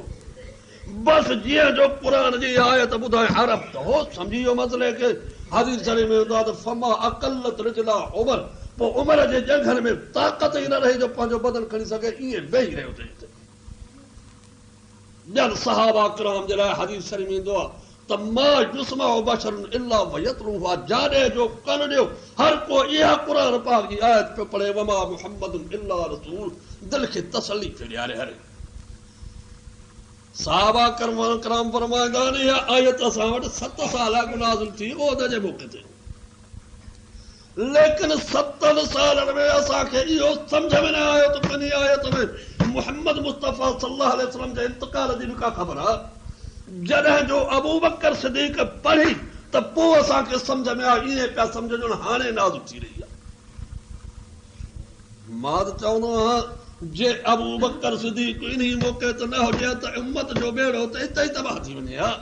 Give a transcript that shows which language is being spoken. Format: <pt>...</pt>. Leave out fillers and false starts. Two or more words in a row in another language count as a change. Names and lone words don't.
<sd>बस जीअं जो क़ुरान जी आयत ॿुधाए अरब त हो सम्झी वियो मसइले खे। हदीस शरीफ़ में ईंदो आहे त</sd> <ar>فما أقلت رجلا عمر</ar> <sd>पोइ उमर जे जंघनि में ताक़त ई न रही जो पंहिंजो बदन खणी सघे ईअं वेही रहियो अथई। ॼण सहाबा किराम जे लाइ हदीस शरीफ़ में ईंदो आहे त</sd> <ar>ما يسمع بشر إلا ويتلوها</ar> <sd>जाॾे जो कन ॾियो हर को इहा क़ुरान पाक जी आयत पियो पढ़े</sd> <ar>وما محمد إلا رسول</ar> <sd>दिलि खे तसली पियो ॾियारे हरे। साहबा किराम फरमाईंदा आहिनि इहा आयत असां वटि 7 साल नाज़िल थी ओद जे मौक़े ते, लेकिन 7 सालनि में असांखे इहो सम्झ में न आयो त इन आयत में मुहम्मद मुस्तफ़ा</sd> <ar>صلى الله عليه وسلم</ar> <sd>जे इंतकाल जी बि का ख़बर आहे। जॾहिं जो अबू बकर सिद्दीक़ पढ़ी त पोइ असांखे सम्झ में आयो ईअं पिया सम्झ जो हाणे नाज़िल थी रही आहे। मां त चवंदो आहियां जे अबू बकर सिद्दीक़ इन्ही मौक़े ते न हुजे त उम्मत जो बेड़ो त हिते ई तबाह थी वञे हा।</sd>